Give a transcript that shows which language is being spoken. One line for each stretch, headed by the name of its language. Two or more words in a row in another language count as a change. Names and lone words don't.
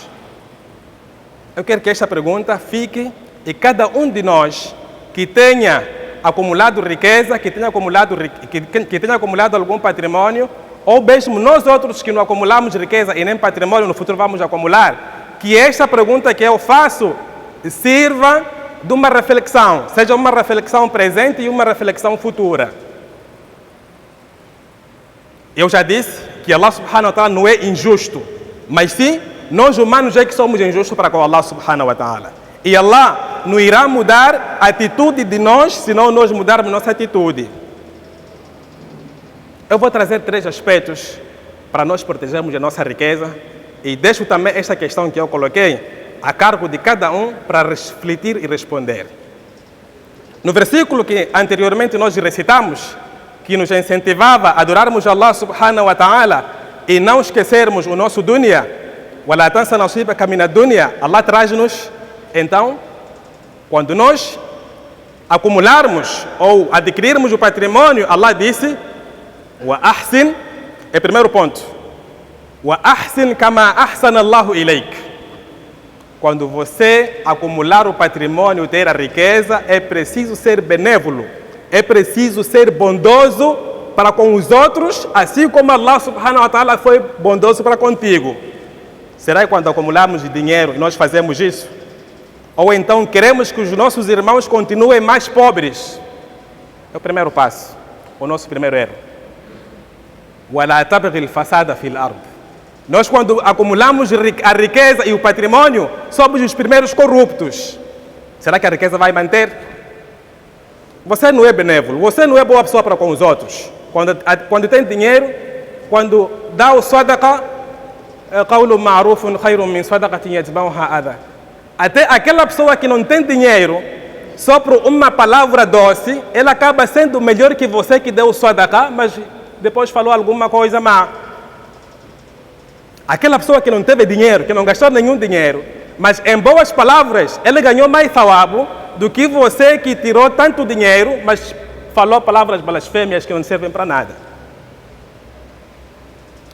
Portuguese: Eu quero que esta pergunta fique e cada um de nós que tenha acumulado riqueza, que tenha acumulado algum patrimônio, ou mesmo nós outros que não acumulamos riqueza e nem patrimônio, no futuro vamos acumular, que esta pergunta que eu faço sirva de uma reflexão, seja uma reflexão presente e uma reflexão futura. Eu já disse que
Arabic: الله سبحانه وتعالى
Portuguese: não é injusto, mas sim, nós humanos é que somos injustos para com
Arabic: الله سبحانه وتعالى.
Portuguese: E Allah não irá mudar a atitude de nós, se não nós mudarmos nossa atitude. Eu vou trazer 3 aspectos para nós protegermos a nossa riqueza e deixo também esta questão que eu coloquei a cargo de cada um para refletir e responder. No versículo que anteriormente nós recitamos, que nos incentivava a adorarmos
Arabic: الله سبحانه وتعالى
Portuguese: e não esquecermos o nosso dunya,
Arabic: وَلَا تَنْسَ نَصِيبَكَ مِنَ الدُّنْيَا,
Portuguese: Allah traz-nos, então, quando nós acumularmos ou adquirirmos o patrimônio, Allah disse: وَأَحْسِنْ, é o primeiro ponto,
Arabic: وَأَحْسِنْ كَمَا أَحْسَنَ اللَّهُ إِلَيْكَ.
Portuguese: Quando você acumular o patrimônio, ter a riqueza, é preciso ser benévolo, é preciso ser bondoso para com os outros, assim como
Arabic: الله سبحانه وتعالى
Portuguese: foi bondoso para contigo. Será que quando acumulamos dinheiro nós fazemos isso? Ou então queremos que os nossos irmãos continuem mais pobres? É o primeiro passo, o nosso primeiro erro.
Arabic: وَلَا تَبْغِ الْفَسَادَ فِي الْأَرْضِ.
Portuguese: Nós, quando acumulamos a riqueza e o patrimônio, somos os primeiros corruptos. Será que a riqueza vai manter? Você não é benévolo, você não é boa pessoa para com os outros. Quando tem dinheiro, quando dá o sadaqa,
Arabic: قَوْلٌ مَعْرُوفٌ خَيْرٌ مِنْ صَدَقَةٍ يَتْبَعُهَا أَذًى.
Portuguese: Até aquela pessoa que não tem dinheiro, só por uma palavra doce, ela acaba sendo melhor que você que deu o sadaqa, mas depois falou alguma coisa má. Aquela pessoa que não teve dinheiro, que não gastou nenhum dinheiro, mas em boas palavras, ele ganhou mais thawab do que você que tirou tanto dinheiro, mas falou palavras blasfêmias que não servem para nada.